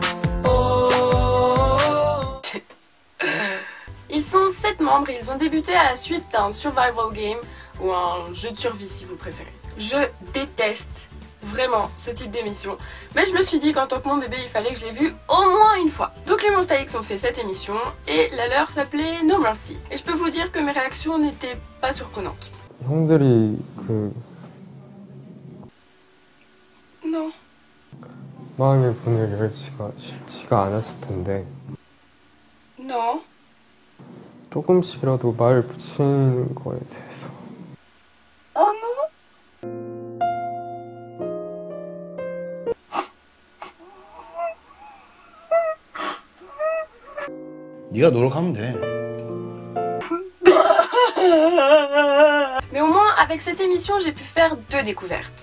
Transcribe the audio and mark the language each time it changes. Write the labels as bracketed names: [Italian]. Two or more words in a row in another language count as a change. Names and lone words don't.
[French] Ils sont 7 membres et ils ont débuté à la suite d'un [English] survival game [French] ou un jeu de survie si vous préférez. Je déteste vraiment ce type d'émission, mais je me suis dit qu'en tant que mon bébé il fallait que je l'ai vu au moins une fois. Donc les Monsta X ont fait cette émission et la leur s'appelait No Mercy. Et je peux vous dire que mes réactions n'étaient pas surprenantes. [Korean] 형들이 [French] Non. [Korean] 마음의 문을 열기가 쉽지가 않았을 텐데. [French] Non. [Korean] 조금씩이라도 말을 붙이는 거에 대해서. [French] Oh non. [Korean] 네가 노력하면 돼. [French] Mais au moins avec cette émission j'ai pu faire 2 découvertes.